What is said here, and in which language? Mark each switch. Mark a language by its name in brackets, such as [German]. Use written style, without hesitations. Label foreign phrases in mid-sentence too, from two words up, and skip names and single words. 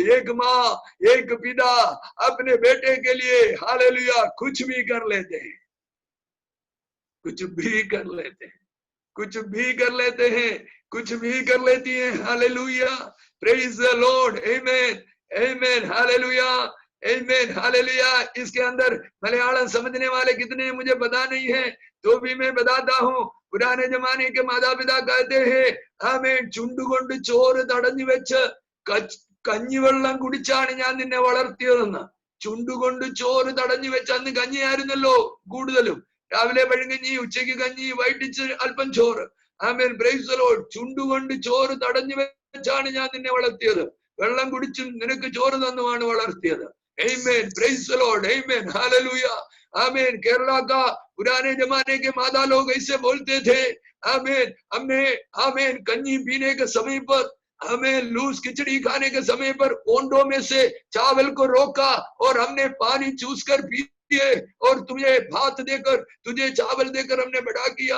[Hindi] एक माँ एक पिता अपने बेटे के लिए हालेलुया कुछ भी कर लेते हैं, कुछ भी कर लेते हैं, कुछ भी कर लेते हैं, कुछ भी कर लेती हैं। [English] Hallelujah, praise the Lord. [Hindi] आमेन, आमेन, हालेलुया, आमेन, हालेलुया। इसके अंदर मलयालम समझने वाले कितने मुझे पता नहीं है, तो भी मैं बताता हूँ। पुराने जमाने के माता पिता कहते हैं, [Malayalam] ആമേൻ, ചുണ്ടുകൊണ്ട് ചോറ് തടഞ്ഞു വെച്ച് കഞ്ഞിവെള്ളം കുടിച്ചാണ് ഞാൻ നിന്നെ വളർത്തിയതെന്ന്. ചുണ്ടുകൊണ്ട് ചോറ് തടഞ്ഞു വെച്ച്, അന്ന് കഞ്ഞിയായിരുന്നല്ലോ കൂടുതലും, രാവിലെ പഴങ്കഞ്ഞി, ഉച്ചയ്ക്ക് കഞ്ഞി, വൈകിട്ട് അല്പം ചോറ്. ആമേൻ, [English] praise the Lord. [Malayalam] ചുണ്ടുകൊണ്ട് ചോറ് തടഞ്ഞു വെച്ചാണ് ഞാൻ നിന്നെ വളർത്തിയത്, വെള്ളം കുടിച്ചും നിനക്ക് ചോറ് തന്നുമാണ് വളർത്തിയത്. [Hindi] आमेन, [English] praise the Lord, [Hindi] आमेन, हालेलुया, आमेन। केरला का पुराने जमाने के माता लोग ऐसे बोलते थे, आमेन, हमने आमेन कन्नी पीने के समय पर, हमें लूज खिचड़ी खाने के समय पर ओंडों में से चावल को रोका और हमने पानी चूस कर पिए, और तुझे भात देकर, तुझे चावल देकर हमने बड़ा किया।